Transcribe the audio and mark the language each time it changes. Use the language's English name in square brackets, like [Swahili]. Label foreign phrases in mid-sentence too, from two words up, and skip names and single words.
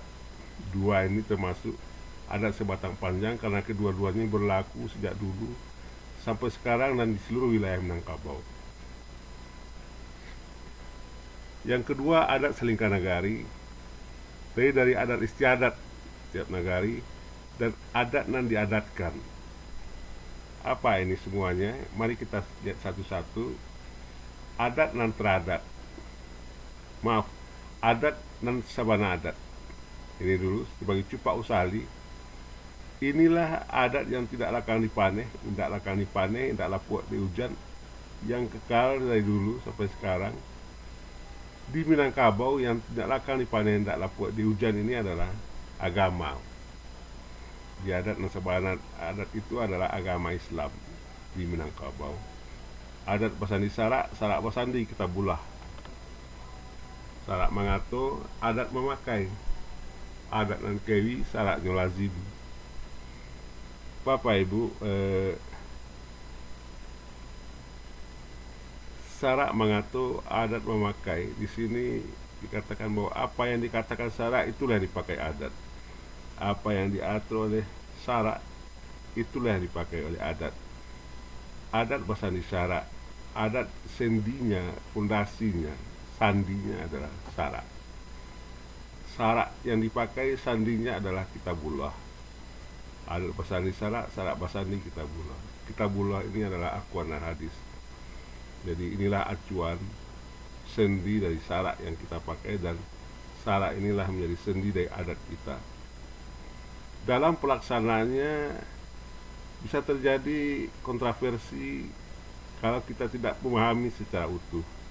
[Indonesian] 2 ini termasuk adat sebatang panjang karena kedua-duanya berlaku sejak dulu sampai sekarang dan di seluruh wilayah Minangkabau. Yang kedua, adat salingkah nagari terdiri dari adat istiadat tiap nagari dan adat nan diadatkan. Apa ini semuanya? Mari kita lihat satu-satu. [Minangkabau] Adat nan teradat, adat nan sabana adat. [Indonesian] Ini dulu sebagai cupak usali. Inilah adat yang [Minangkabau] tidak lakang dipaneh, tidak lapuat di hujan, [Indonesian] yang kekal dari dulu sampai sekarang. Di Minangkabau yang [Minangkabau] tidak lakang dipanen, tidak lapuat di hujan [Indonesian] ini adalah agama. Di adat dan sabana adat itu adalah agama Islam di Minangkabau. [Minangkabau] Adat basandi sarak, sarak basandi kitabullah. Sarak mengatur, adat memakai. Adat nan kewi, sarak nyolazim. [Indonesian] Bapak Ibu, sarak mengatur, adat memakai. Di sini dikatakan bahwa apa yang dikatakan sarak itulah yang dipakai adat. Apa yang diatur oleh sarak itulah yang dipakai oleh adat. [Minangkabau] Adat basandi sarak, [Indonesian] adat sendinya, fondasinya, sandinya adalah sarak. Sarak yang dipakai sandinya adalah kitabullah. [Minangkabau] Adat basandi sarak, sarak basandi kitabullah. [Indonesian] Kitabullah ini adalah akuan dan hadis. Jadi inilah acuan sendi dari sarak yang kita pakai, dan sarak inilah menjadi sendi dari adat kita. Dalam pelaksanaannya bisa terjadi kontroversi kalau kita tidak memahami secara utuh.